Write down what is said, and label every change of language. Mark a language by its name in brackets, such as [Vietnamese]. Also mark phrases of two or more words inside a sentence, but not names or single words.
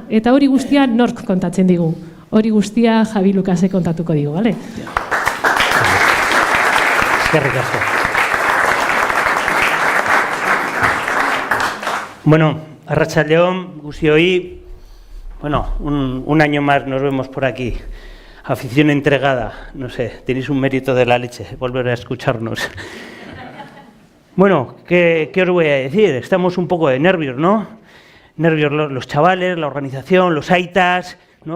[Basque] Eta hori guztia nork kontatzen digu. Hori guztia Javi Lukasek kontatuko digu, bale? Eskerrik asko. Bueno, arratsaldeon guztioi. Bueno, [Spanish] un año más nos vemos por aquí. Afición entregada, no sé, tenéis un mérito de la leche, volver a escucharnos. Bueno, ¿qué os voy a decir? Estamos un poco de nervios, ¿no? Nervios los chavales, la organización, los aitas, ¿no?